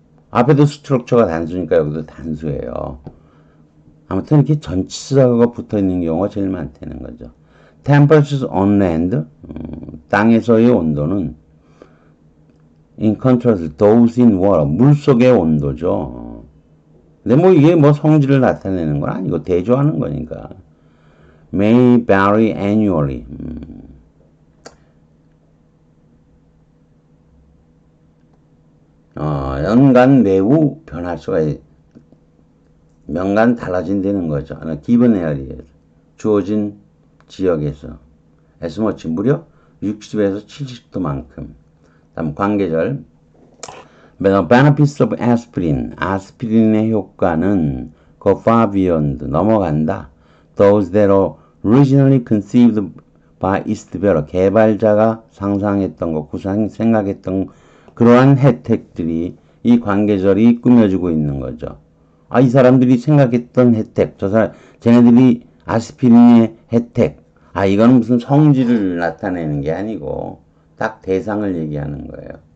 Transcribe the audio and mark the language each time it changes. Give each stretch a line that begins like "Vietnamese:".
Korean: 앞에도 structure가 단수니까 여기도 단수예요. 아무튼 이렇게 전치사가 붙어 있는 경우가 제일 많다는 거죠.
English: Temperatures on land,
Korean: 땅에서의 온도는
English: in contrast those in water,
Korean: 물속의 온도죠. 근데 이게 성질을 나타내는 건 아니고 대조하는 거니까.
English: May vary annually.
Korean: 연간 매우 변할 수가 명간 달라진다는 거죠.
English: given area에서
Korean: 주어진 지역에서
English: as much
Korean: 무려 60에서 70도만큼. 다음 관계절.
English: The benefits of aspirin.
Korean: 아스피린의 효과는
English: go far beyond.
Korean: 넘어간다.
English: Those that are originally conceived by its developer.
Korean: 개발자가 상상했던 것, 생각했던 그러한 혜택들이 이 관계절이 꾸며주고 있는 거죠. 아, 이 사람들이 생각했던 혜택, 쟤네들이 아스피린의 혜택. 아, 이거는 무슨 성질을 나타내는 게 아니고 딱 대상을 얘기하는 거예요.